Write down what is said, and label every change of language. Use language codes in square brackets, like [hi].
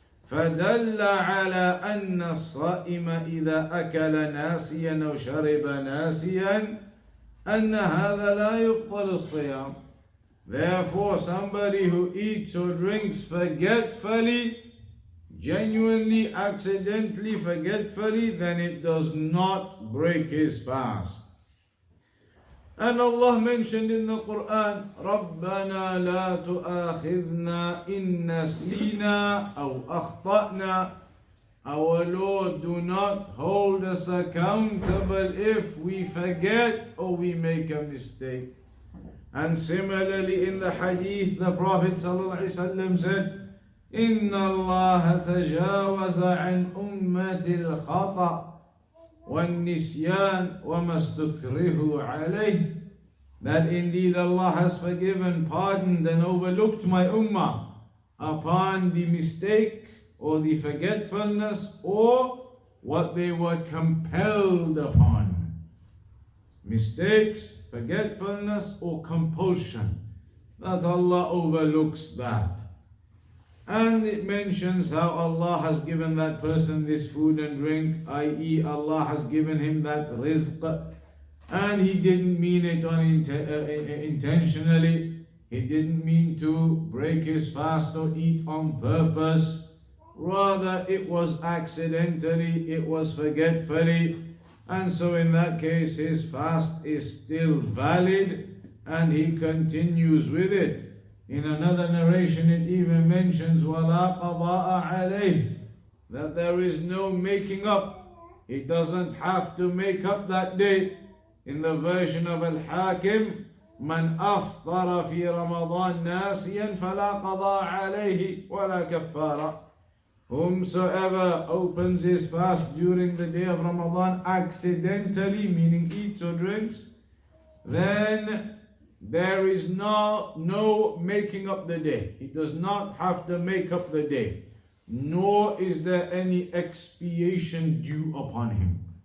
[ar] فَدَلَّ عَلَىٰ أَنَّ الصَّائِمَ إِذَا أَكَلَ نَاسِيًا أَوْ شَرِبَ نَاسِيًا أَنَّ هَذَا لَا يُبْطَلُ الصِّيَامِ. [en] Therefore, somebody who eats or drinks forgetfully, genuinely, accidentally, forgetfully, then it does not break his fast. And Allah mentioned in the Quran, [ar] رَبَّنَا لَا تُؤَاخِذْنَا إِن نَسِينَا أَوْ أَخْطَأْنَا. [en] Our Lord, do not hold us accountable if we forget or we make a mistake. And similarly in the hadith, the Prophet ﷺ said, [ar] إِنَّ اللَّهَ تَجَاوَزَ عَنْ أُمَّةِ الْخَطَأِ وَالنِّسْيَانِ وَمَا اسْتُكْرِهُ عَلَيْهِ. [en] That indeed Allah has forgiven, pardoned and overlooked my ummah upon the mistake or the forgetfulness or what they were compelled upon. Mistakes, forgetfulness or compulsion, that Allah overlooks that. And it mentions how Allah has given that person this food and drink, i.e. Allah has given him that rizq, and he didn't mean it intentionally. He didn't mean to break his fast or eat on purpose. Rather, it was accidentally, it was forgetfully. And so in that case, his fast is still valid and he continues with it. In another narration, it even mentions [ar] وَلَا قَضَاءَ عَلَيْهِ, [en] that there is no making up. He doesn't have to make up that day. In the version of Al-Hakim, [ar] مَنْ أَفْطَرَ فِي رَمَضَانِ نَاسِيًا فَلَا قَضَاءَ عَلَيْهِ وَلَا كَفَّارَ. [en] whomsoever opens his fast during the day of Ramadan accidentally, meaning eats or drinks, then there is no making up the day. He does not have to make up the day, nor is there any expiation due upon him.